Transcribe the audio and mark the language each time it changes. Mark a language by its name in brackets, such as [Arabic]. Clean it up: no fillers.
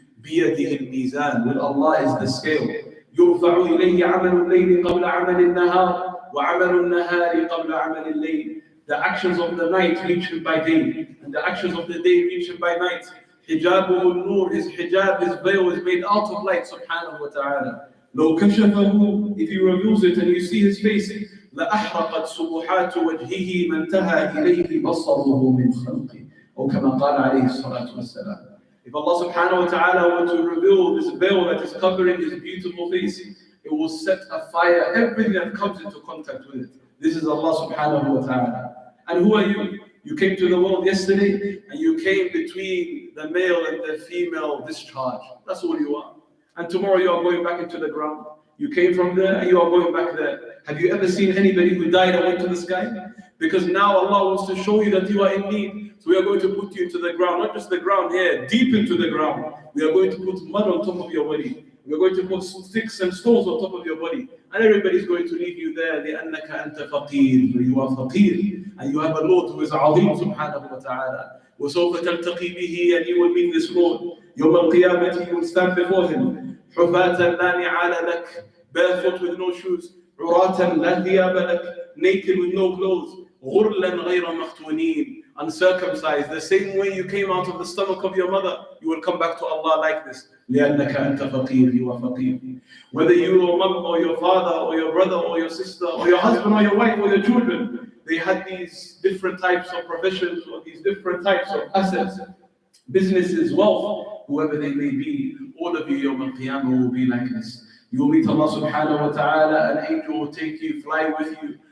[Arabic] بِيَدِهِ الْمِيزَانِ. [English] With Allah is the scale. [Arabic] يُرْفَعُ إِلَيْهِ عَمَلُ اللَّيْلِ قَبْلَ عَمَلِ النَّهَارِ وَعَمَلُ النَّهَارِ قَبْلَ عَمَلِ اللَّيْلِ. [English] The actions of the night reach Him by day, and the actions of the day reach Him by night. Hijabuhu nur, His hijab, His veil is made out of light, subhanahu wa ta'ala. [Arabic] لو كشفه, [English] if He reveals it and you see His face, [Arabic] لأحرقت سبحات وجهه ما انتهى إليه بصره من خلقه. أو كما قال عليه الصلاة والسلام. [English] If Allah subhanahu wa ta'ala were to reveal this veil that is covering His beautiful face, it will set afire everything that comes into contact with it. This is Allah subhanahu wa ta'ala. And who are you? You came to the world yesterday and you came between the male and the female discharge. That's all you are. And tomorrow you are going back into the ground. You came from there and you are going back there. Have you ever seen anybody who died and went to the sky? Because now Allah wants to show you that you are in need. So we are going to put you into the ground, not just the ground here, deep into the ground. We are going to put mud on top of your body. We are going to put sticks and stones on top of your body. And everybody is going to leave you there. [Arabic] لأنك أنت فقير. [English] You are faqir. And you have a Lord who is عظيم subhanahu wa ta'ala. [Arabic] وسوف تلتقي به, [English] and you will meet this Lord. [Arabic] يوم القيامة, [English] you will stand before Him. [Arabic] حفاة لا نعال لك, [English] barefoot with no shoes. [Arabic] عراة لا ثياب لك, [English] naked with no clothes. [Arabic] غرلا غير مختونين, [English] uncircumcised. The same way you came out of the stomach of your mother, you will come back to Allah like this. [Arabic] لأنك أنت فقير, [English] you are faqir. Whether you or mom or your father or your brother or your sister or your husband or your wife or your children, they had these different types of professions or these different types of assets, businesses, wealth, whoever they may be, all of you Yawm al-Qiyamah will be like this. You will meet Allah subhanahu wa ta'ala, an angel will take you, fly with you,